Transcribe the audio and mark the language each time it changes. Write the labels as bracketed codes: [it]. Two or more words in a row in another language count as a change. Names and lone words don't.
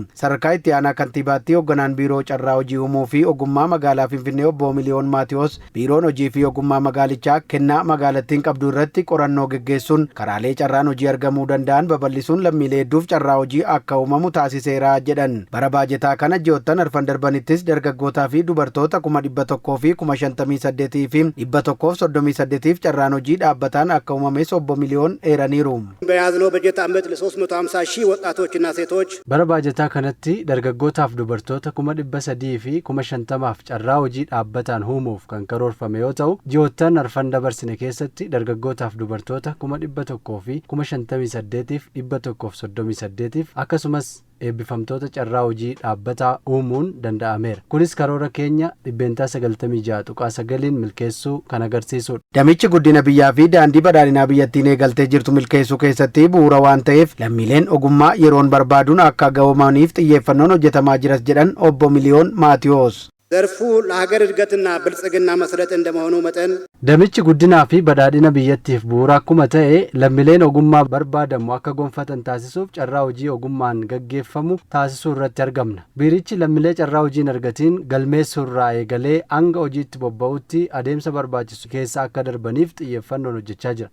[om] Sadarkaa itti aanaa kantiibaatti hoogganaan biiroo carraa hojii uumuu fi ogummaa magaalaa Finfinnee obbo Miliyoon Maatiyoos biiroon hojii fi ogummaa magaalichaa kennaa magaalattiin qabdu irratti qorannoo geggeessuun karaalee carraan hojii argamuu danda'an babal'isuun lammiilee hedduuf carraa hojii akka uumamu taasiseera jedhan. Bara baajetaa kana ji'oottan arfan darbanittis dargaggootaa fi dubartoota 100,000 fi 58,000 fi 138 carraan hojii dhaabbataan akka uumames obbo Miliyoon eeraniiru. [am] በያዝነው በጀት ዓመት ለ350,000 ወጣቶችና ሴቶች [om] bara baajetaa kanatti dargaggootaaf dubartoota 300,000 fi 50,000 carraa hojii dhaabbataan uumuuf kan karoorfame yoo ta'u ji'oottan arfan dabarsine keessatti dargaggootaaf dubartoota 100,000 fi 58,000 fi 138 akkasumas eebbifamtoota carraa hojii dhaabbataa uumuun danda'ameera. Kunis karoora keenya 96.9 milkeessuu kan agarsiisudha. Damichi guddina biyyaa fi daandii badhaadhinaa biyyattiin eegaltee jirtu milkeessuu keessatti bu'uura waan ta'eef lammiileen ogummaa yeroon barbaaduun akka ga'oomaniif xiyyeeffannoon hojjetamaa jiras jedhan obbo Miliyoon Maatiyoos. [am] ዘርፉ ለሀገር እድገትና ብልጽግና መሰረት እንደመሆኑ መጠን [om] damichi guddinaa fi badhaadhina biyyattiif bu'uura akkuma ta'e lammiileen ogummaa barbaadamu akka gonfatan taasisuuf carraa hojii ogummaan gaggeeffamu taasisuu irratti argamna. Biirichi lammiilee carraa hojii hin argatiin galmeessuu irraa eegalee hanga hojiitti bobba'utti adeemsa barbaachisu keessa akka darbaniif xiyyeeffannoon hojjechaa jira.